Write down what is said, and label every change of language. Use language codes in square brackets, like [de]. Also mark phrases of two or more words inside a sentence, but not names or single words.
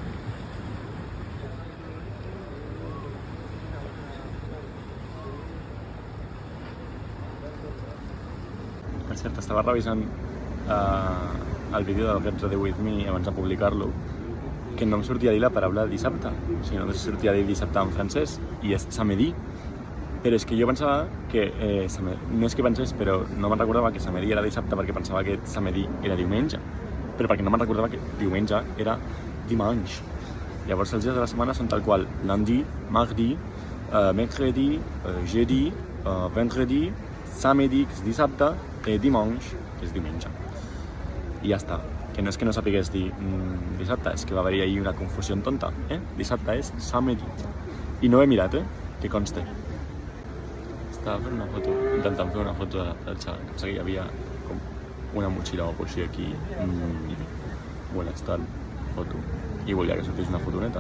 [ca] Per cert, estava revisant el vídeo del Get Ready With Me abans de publicar-lo, que no em sortia a dir la paraula dissabte, o sigui, no em sortia a dir dissabte en francès, i és samedi. Però és que jo pensava que, no és que pensés, però no me'n recordava que samedi era dissabte perquè pensava que samedi era diumenge, però perquè no me'n recordava que diumenge era dimanche. Llavors els dies de la setmana són tal qual: [fr] lundi, mardi, mercredi, jeudi, vendredi, samedi, [ca] que és dissabte, dimanche, que és diumenge. I ja està. Que no és que no sapigués dir dissabte, és que va haver-hi ahir una confusió tonta, Dissabte és samedi. I no ho he mirat, que conste. Estava fent una foto, intentant fer una foto de la platja, que pensava que hi havia com una motxilla o alguna cosa aquí, bon estat, foto, i volia que sortís una fotoneta.